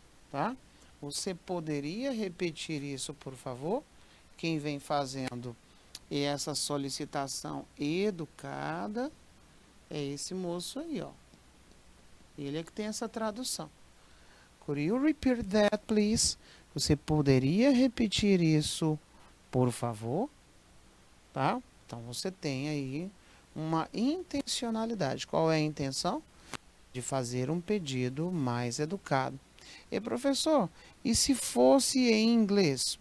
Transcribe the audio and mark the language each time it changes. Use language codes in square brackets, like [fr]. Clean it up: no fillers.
[pt] Tá? Você poderia repetir isso, por favor? Quem vem fazendo essa solicitação educada é esse moço aí, ó. Ele é que tem essa tradução. [en] Could you repeat that, please? [pt] Você poderia repetir isso, por favor? Tá? Então você tem aí uma intencionalidade. Qual é a intenção? De fazer um pedido mais educado. E professor, e se fosse em inglês?